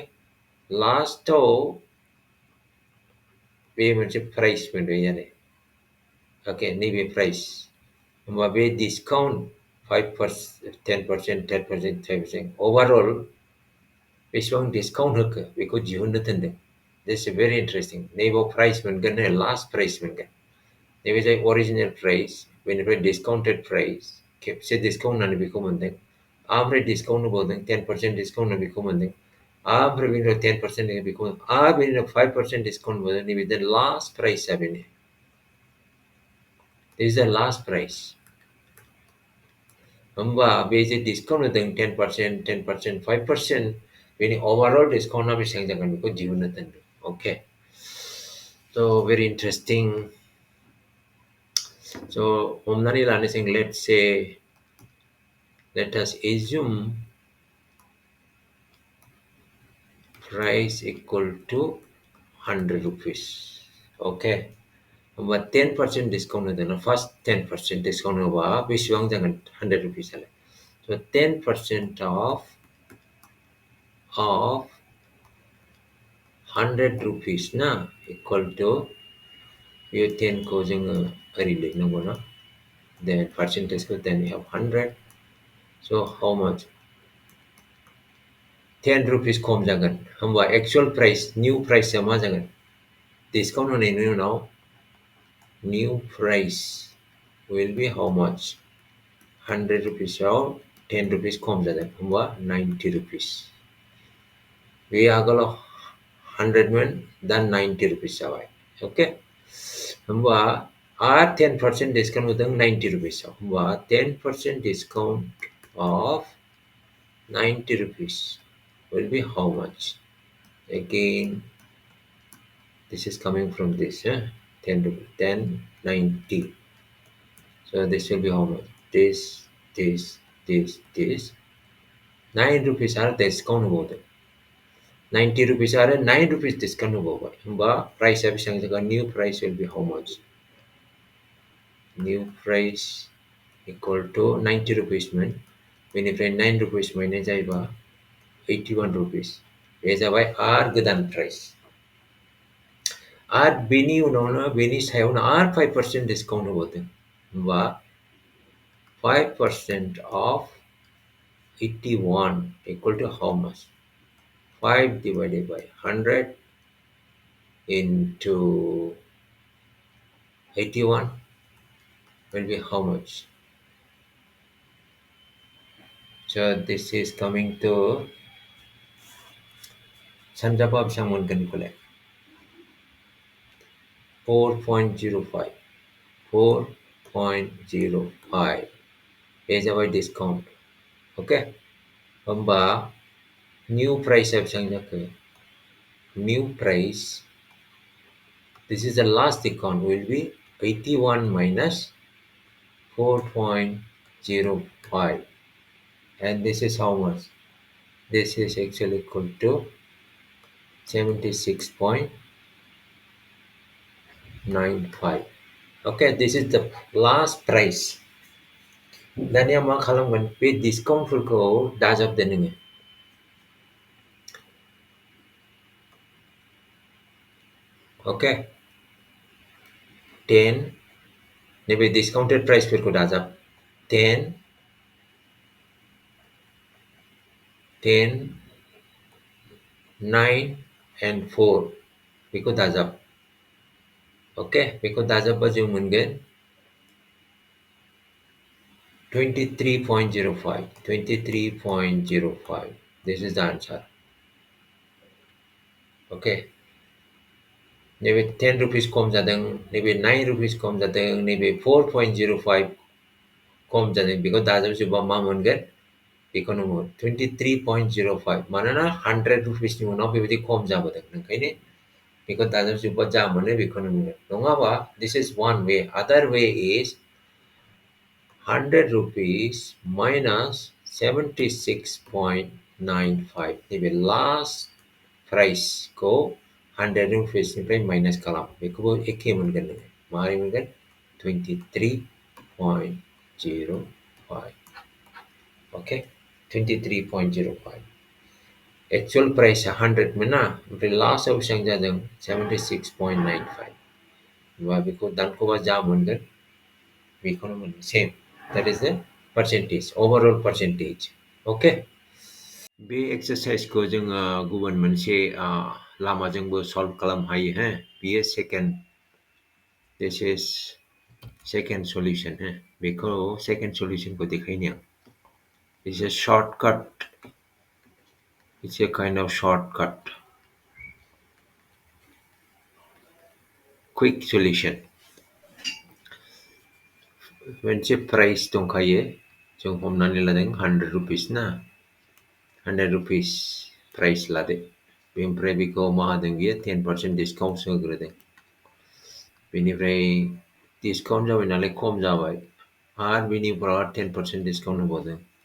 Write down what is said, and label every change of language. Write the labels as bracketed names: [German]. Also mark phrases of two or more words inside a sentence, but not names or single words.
[Bodo] लास्टआव बे मोनसे प्राइस मोनबाय आरो। अके, नैबे प्राइस। होमबा बे डिसकाउन्ट 5%, 10%, 10%, 5% अभारअल बेसेबां डिसकाउन्ट होखो बेखौ दिहुननो थिनदों। [English] this is very interesting. [Bodo] नैबाव प्राइस मोनगोन, [English] last price [Bodo] मोनगोन। नैबे जाय [English] original price, [Bodo] बेनिफ्राय [English] discounted price, [Bodo] खेबसे डिसकाउन्ट होनानै बेखौ मोनदों। ओमफ्राय डिसकाउन्ट होबावदों, 10% डिसकाउन्ट होनानै बेखौ मोनदों। ओमफ्राय बेनिफ्राय 10% बेखौ आरो बेनिफ्राय 5% डिसकाउन्ट मोनदों। नैबे [English] last price [Bodo] बेनो। [English] this is the last price. [Bodo] होमबा बे जे डिसकाउन्ट होदों 10%, 10%, 5%, बेनि ओभारअल डिसकाउन्टआ बेसेबां जागोन बेखौ दिहुननो थिनदों। अके। स' [English] very interesting. [Bodo] स' हमनानै लानोसै, [English] let's say, let us assume price equal to 100 rupees. Okay. [Bodo] होमबा 10% डिसकाउन्ट होदों ना, [English] first 10% discount [Bodo] होबा बेसेबां जागोन 100 रुपिस आलाय? [English] स' 10% of 100 rupees ना equal to, [Bodo] बे 10 को जोङो ओरै लिरनांगौ ना, [English] then percentage को then we have 100. So how much? 10 rupees [Bodo] खम जागोन। होमबा [English] actual price, new price [Bodo] मा जागोन? डिसकाउन्ट होनायनि उनाव [English] new price will be how much? [Bodo] 100 rupees आव 10 rupees खम जादों। होमबा 90 rupees। बे आगोलाव 100 मोन, दा 90 rupees जाबाय। ओके। होमबा आरो 10% डिसकाउन्ट होदों 90 rupees आव। [English] होमबा 10% डिसकाउन्ट of 90 rupees will be how much? Again, this is coming from this, 10 rupees, 10, 90. So this will be how much? This, 9 rupees are discount होबावदों। 90 rupees are 9 rupees discount होबावबाय। [Bodo] होमबा प्राइसआ बेसेबां जागोन? [English] New price will be how much? New price equal to 90 rupees मोन। [Bodo] बेनिफ्राय 9 rupees माइनास जायोबा 81 rupees। बे जाबाय आर गोदान प्राइस। आरो बेनि उनावनो, बेनि सायावनो आरो 5% डिसकाउन्ट होबावदों। [English] होमबा 5% of 81 equal to how much? 5 divided by 100 into 81 will be how much? So this is coming to [Bodo] सानजाबा बेसेबां मोनगोन बेखौलाय? 4.05, 4.05 बे जाबाय डिसकाउन्ट। ओके। होमबा [English] new price [Bodo] बेसेबां जाखो? [English] new price, this is the last discount, will be 81 minus 4.05, and this is how much? This is actually equal to 76.95. Okay, this is the last price. [Bodo] दानिया मा खालामगोन? बे डिसकाउन्टफोरखौ दाजाबदो नोङो। ओके। 10, नैबे [English] discounted price [Bodo] दाजाब। 10, 10, 9 and 4 बेखौ दाजाब। ओके, बेखौ दाजाबबा जों मोनगोन 23.05, 23.05. [English] This is the answer. ओके। [Bodo] नैबे 10 रुपिस खम जादों, नैबे 9 रुपिस खम जादों, नैबे 4.05 खम जादों। बेखौ दाजाबजोबबा मा मोनगोन? बेखौनो मोन 23.05। मानोना 100 रुपिसनि उनाव बेबायदि खम जाबोदों, ओंखायनो बेखौ दाजाबजोब्बा जा मोनो बेखौनो मोनगोन नङाबा [English] this is one way other way is 100 rupees minus 76.95 [Bodo] नैबे [English] last price [Bodo] को 100 rupees निफ्राय माइनास खालाम बेखौबो एखे मोनगोन नोङो मारै मोनगोन 23.05 okay 23.05 [English] actual price [Bodo] 100 मोना ओमफ्राय लास्टआव बेसेबां जादों 76.95 होमबा बेखौ दानख'बा जा मोनगोन बेखौनो मोनगोन [English] same that is the percentage overall percentage okay [Bodo] बे एक्सारसाइजखौ जोङो गुबुन मोनसे लामाजोंबो सल्भ खालामनो हायो हो बेयो [English] this is second solution [Bodo] हो बेखौ [English] second solutionखौ [Bodo] देखायनि आं [English] it's a shortcut it's a kind of shortcut quick solution [Bodo] मोनसे प्राइस दंखायो जों हमनानै लादों 100 rupees ना 100 rupees प्राइस लादो बेनिफ्राय बेखौ मा होदों बियो 10% डिसकाउन्ट होग्रोदों बेनिफ्राय डिसकाउन्ट जाबाय नालाय खम जाबाय आरो बेनि उनाव 10% डिसकाउन्ट होबावदों